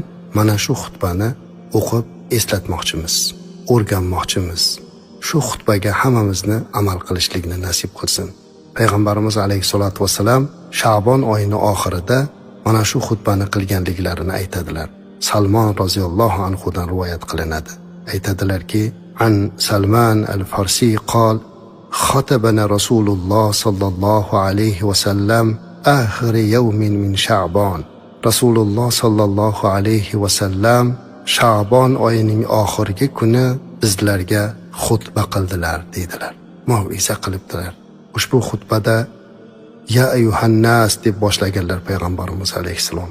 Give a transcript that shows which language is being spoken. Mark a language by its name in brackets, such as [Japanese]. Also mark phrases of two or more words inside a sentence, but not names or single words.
[Uzbek] Mana shu xutbani o'qib eslatmoqchimiz, o'rganmoqchimiz. Shu xutbaga hammamizni amal qilishlikni nasib qilsin. Payg'ambarimiz [Arabic] عليه الصلاة والسلام [Uzbek] Sha'bon oyini oxirida mana shu xutbani qilganliklarini aytadilar. Salmon roziyallohu anhudan rivoyat qilinadi. Aytadilarki, [Arabic] عن سلمان الفارسي قال خطبنا رسول الله صلى الله عليه وسلم آخر يوم من شعبان. [Uzbek] Rasululloh [Arabic] صلى الله عليه وسلم [Uzbek] Sha'bon oyining oxirgi kuni bizlarga xutba qildilar dedilar. Mav'iza qilibdilar. Ushbu xutbada [Arabic] يا أيها الناس [Uzbek] deb boshlaganlar payg'ambarimiz alayhissalom.